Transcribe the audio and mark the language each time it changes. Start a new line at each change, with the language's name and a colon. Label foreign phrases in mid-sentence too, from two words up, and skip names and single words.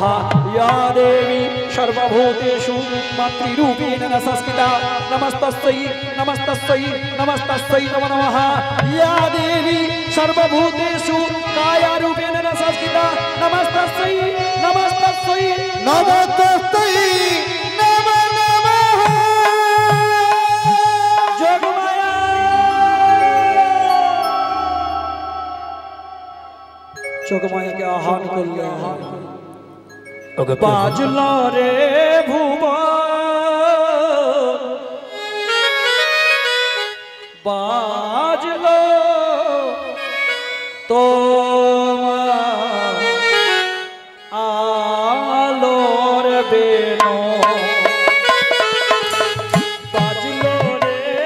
Sanskrit: या देवी सर्वभूतेषु मातृरूपेण संस्कृता नमस्तस्यै नमस्तस्यै नमस्तस्यै नमो नमः। या देवी सर्वभूतेषु कायारूपेण संस्कृता नमस्तस्यै नमस्तस्यै नमस्तस्यै नमो नमः।
Bangla: যোগমায়া যোগমায়াকে আহ্বান করলে বাজল রে ভুবন বাজল তোমার আলোর বেনো বাজল রে